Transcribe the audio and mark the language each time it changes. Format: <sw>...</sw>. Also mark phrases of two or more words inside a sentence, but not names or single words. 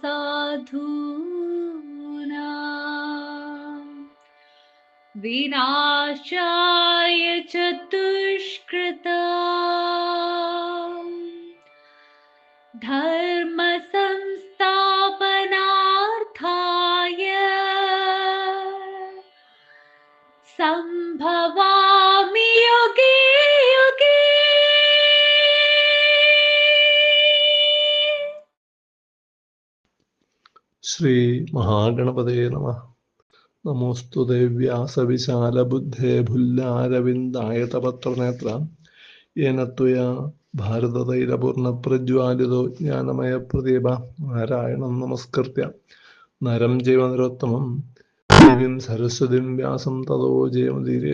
<sa>साधूनां, विनाशाय च दुष्कृतां, धर्म संस्थापनार्थाय संभवामि युगे युगे। ശ്രീ മഹാഗണപതയേ നമഃ. നമോസ്തുതേ വ്യാസവിശാലബുദ്ധേ ഭുല്ലാരവിന്ദായതപത്രനേത്ര യേന ത്വയാ ഭാരതതൈലപൂർണപ്രജ്വാലിതോ ജ്ഞാനമയപ്രദീപ നാരായണം നമസ്കൃത്യ നരം ചൈവ നരോത്തമം ദേവീം സരസ്വതിം വ്യാസം തതോ ജയമുദീരേ.</sa>